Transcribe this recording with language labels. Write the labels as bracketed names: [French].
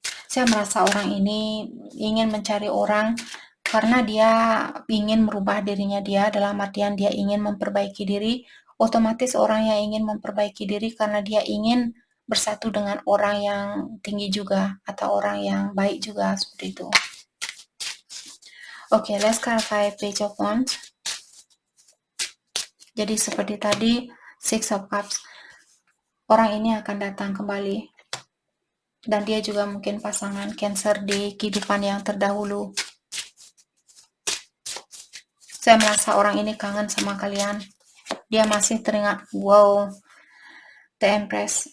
[Indonesian] Saya merasa orang ini ingin mencari orang karena dia ingin merubah dirinya dia, dalam artian dia ingin memperbaiki diri. Otomatis orang yang ingin memperbaiki diri karena dia ingin bersatu dengan orang yang tinggi juga atau orang yang baik juga, seperti itu. [English] Oke, let's clarify Page of Wands. [Indonesian] Jadi seperti tadi, Six of Cups. Orang ini akan datang kembali. Dan dia juga mungkin pasangan Cancer di kehidupan yang terdahulu. Saya merasa orang ini kangen sama kalian. Dia masih teringat, wow, The Empress.